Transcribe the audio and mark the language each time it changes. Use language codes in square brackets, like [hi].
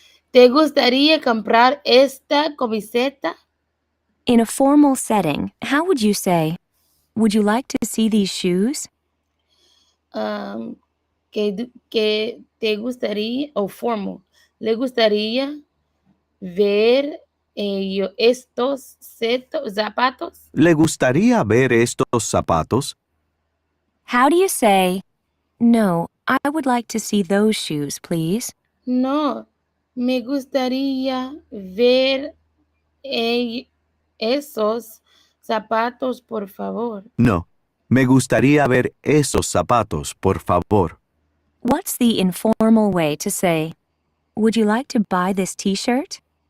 [es] ¿Te gustaría comprar esta camiseta? [en] In a formal setting, how would you say, would you like to see these shoes? [es] Que te gustaría, o formal, le gustaría ver estos zapatos? ¿Le gustaría ver estos zapatos? [en] How do you say, no, I would like to see those shoes, please? [es] No, me gustaría ver esos zapatos, por favor. No. Me gustaría ver esos zapatos, por favor. [en] What's the informal way to say, would you like to buy this t-shirt?